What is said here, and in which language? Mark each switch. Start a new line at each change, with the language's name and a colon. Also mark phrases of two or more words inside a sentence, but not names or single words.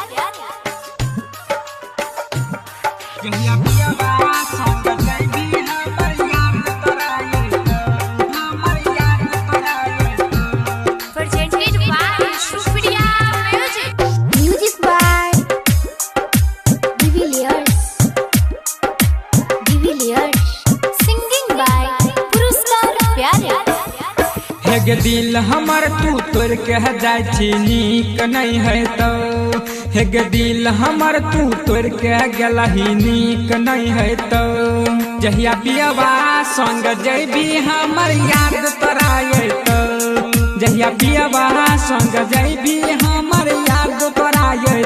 English: Presented by Shufriya Music. Music by Divilliers. Singing by Puruskar Pyare.
Maithili: हेगे दिल हमर तू तोड़ के जाय छी नीक नहीं है तो हेगे दिल हमर तू तोड़ के गेलही नीक नहीं है तो जहिया पियवा संग जैबी हमर याद तोराए तो जहिया पियवा संग जैबी हमर याद तोराए